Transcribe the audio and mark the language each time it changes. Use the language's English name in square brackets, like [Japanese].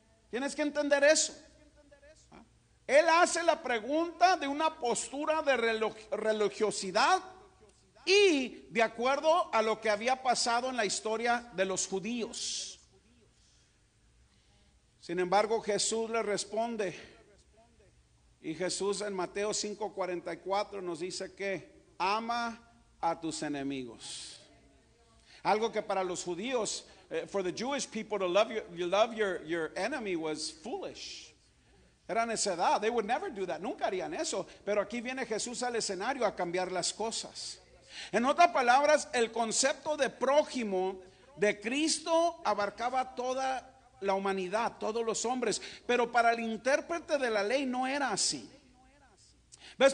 [Spanish] Tienes que entender eso. Él hace la pregunta de una postura de religiosidad y de acuerdo a lo que había pasado en la historia de los judíos. Sin embargo, Jesús le responde, y Jesús en Mateo 5:44 nos dice que ama a tus enemigos. Algo que para los judíos, [English] for the Jewish people, to love your enemy was foolish. [Spanish] Era necedad. [English] They would never do that. [Spanish] Nunca harían eso. Pero aquí viene Jesús al escenario a cambiar las cosas. En otras palabras, el concepto de prójimo de Cristo abarcaba toda la humanidad, todos los hombres. Pero para el intérprete de la ley no era así. ¿Ves?